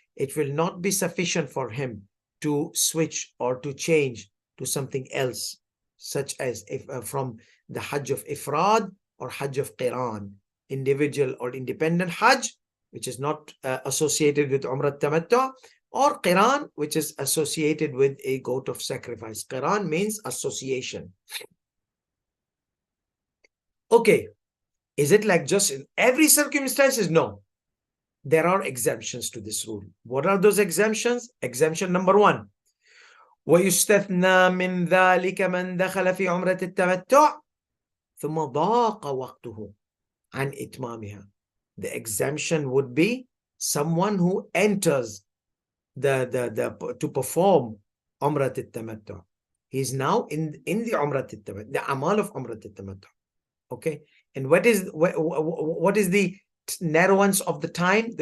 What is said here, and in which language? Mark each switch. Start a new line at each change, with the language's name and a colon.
English: It will not be sufficient for him to switch or to change to something else, such as if from the Hajj of Ifrad or Hajj of Qiran, individual or independent Hajj, which is not associated with Umrah Tamattu, or Qiran, which is associated with a goat of sacrifice. Qiran means association. Okay, is it like just in every circumstances? No. There are exemptions to this rule. What are those exemptions? Exemption number 1.
Arabic: ويستثنى من ذلك من دخل في عمرة التمتع ثم ضاق وقته عن إتمامها.
English: The exemption would be someone who enters to perform Umrah al-Tamattu. He is now in the Umrah al-Tamattu, the amal of Umrah al-Tamattu. Okay, and what is the narrowance of the time?